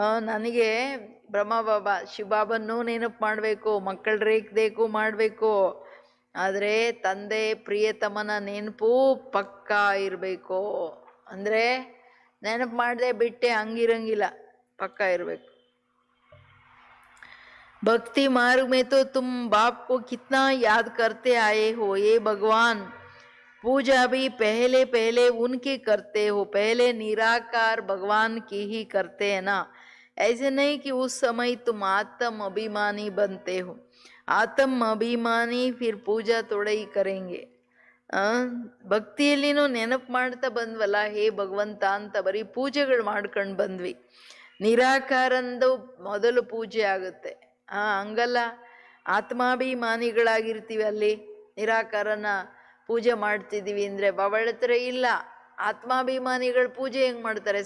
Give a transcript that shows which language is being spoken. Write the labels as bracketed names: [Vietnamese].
[Kannada] ನನಗೆ ಬ್ರಹ್ಮ ಬಾಬಾ ಶಿವಬಾಬನ್ನೂ ನೆನಪು ಮಾಡಬೇಕು, ಮಕ್ಕಳ ರೇಖದೇಕು ಮಾಡಬೇಕು. ಆದರೆ ತಂದೆ ಪ್ರಿಯತಮನ ನೆನಪು ಪಕ್ಕಾ ಇರಬೇಕು. ಅಂದರೆ ನೆನಪು ಮಾಡದೆ ಬಿಟ್ಟೆ ಹಂಗಿರಂಗಿಲ್ಲ, ಪಕ್ಕಾ ಇರಬೇಕು. [Hindi] भक्ति मार्ग में तो तुम बाप को कितना याद करते आए हो, ये भगवान पूजा भी पहले पहले उनकी करते हो, पहले निराकार भगवान की ही करते हैं ना. ऐसे नहीं कि उस समय तुम आत्म अभिमानी बनते हो. आत्म अभिमानी फिर पूजा थोड़ा ही करेंगे. [Kannada] ಭಕ್ತಿಯಲ್ಲಿನೂ ನೆನಪು ಮಾಡ್ತಾ ಬಂದ್ವಲ್ಲ, ಹೇ ಭಗವಂತ ಅಂತ ಬರೀ ಪೂಜೆಗಳು ಮಾಡ್ಕೊಂಡು ಬಂದ್ವಿ. ನಿರಾಕಾರಂದು ಮೊದಲು ಪೂಜೆ ಆಗುತ್ತೆ. ಹಂಗಲ್ಲ, ಆತ್ಮಾಭಿಮಾನಿಗಳಾಗಿರ್ತೀವಿ. ಅಲ್ಲಿ ನಿರಾಕಾರನ ಪೂಜೆ ಮಾಡ್ತಿದ್ದೀವಿ ಅಂದರೆ ಬಾಬಾ ಹೇಳ್ತಾರೆ ಇಲ್ಲ, ಆತ್ಮಾಭಿಮಾನಿಗಳು ಪೂಜೆ ಹೆಂಗೆ ಮಾಡ್ತಾರೆ?